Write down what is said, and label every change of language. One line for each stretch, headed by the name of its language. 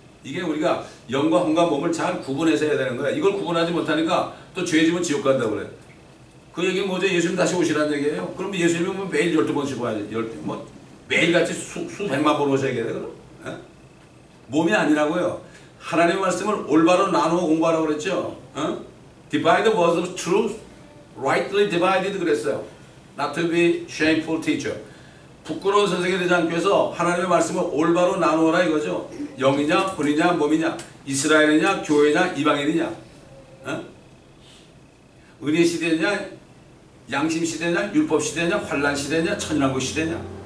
Korean: 이게 우리가 영과 혼과 몸을 잘 구분해서 해야 되는 거야. 이걸 구분하지 못하니까 또 죄 지면 지옥 간다고 그래요. 그 얘기는 뭐죠? 예수님 다시 오시라는 얘기예요. 그럼 예수님은 매일 12번씩 와야지. 매일같이 수백만 번 오셔야겠네. 그럼? 몸이 아니라고요. 하나님의 말씀을 올바로 나누어 공부하라고 그랬죠.
English: Divide the words of truth, rightly divided
Korean: 그랬어요.
English: Not to be shameful teacher.
Korean: 부끄러운 선생이 되지 않기 위해서 하나님의 말씀을 올바로 나누어라 이거죠. 영이냐 혼이냐 몸이냐 이스라엘이냐 교회냐 이방인이냐 은혜 시대냐, 양심 시대냐, 율법 시대냐, 환란 시대냐, 천연왕국 시대냐.